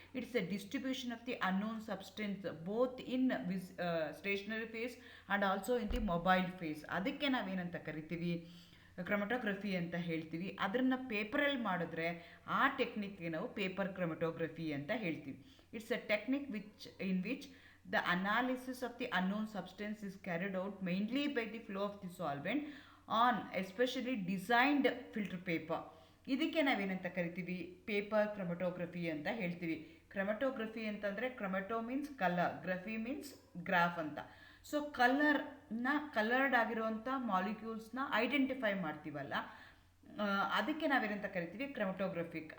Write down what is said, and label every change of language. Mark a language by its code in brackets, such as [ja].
[en] It's a distribution of the unknown substance both in stationary phase and also in the mobile phase. [kn] ಅದಕ್ಕೆ ನಾವೇನಂತ ಕರಿತೀವಿ ಕ್ರೊಮಟೋಗ್ರಫಿ ಅಂತ ಹೇಳ್ತೀವಿ. ಅದನ್ನು ಪೇಪರಲ್ಲಿ ಮಾಡಿದ್ರೆ ಆ ಟೆಕ್ನಿಕ್ಗೆ ನಾವು ಪೇಪರ್ ಕ್ರೊಮಟೋಗ್ರಫಿ ಅಂತ ಹೇಳ್ತೀವಿ. [en] It's a technique in which the analysis of the unknown substance is carried out mainly by the flow of the solvent on especially designed filter paper. [kn] ಇದಕ್ಕೆ ನಾವೇನಂತ ಕರಿತೀವಿ ಪೇಪರ್ ಕ್ರೊಮಟೋಗ್ರಫಿ ಅಂತ ಹೇಳ್ತೀವಿ. ಕ್ರೊಮಟೋಗ್ರಫಿ ಅಂತಂದರೆ ಕ್ರೊಮಟೋ ಮೀನ್ಸ್ ಕಲರ್, ಗ್ರಫಿ ಮೀನ್ಸ್ ಗ್ರಾಫ್ ಅಂತ. So coloured ಆಗಿರುವಂಥ ಮಾಲಿಕ್ಯೂಲ್ಸ್ನ identify ಮಾಡ್ತೀವಲ್ಲ, ಅದಕ್ಕೆ ನಾವೇನಂತ ಕರಿತೀವಿ ಕ್ರೊಮಟೋಗ್ರಫಿಕ್.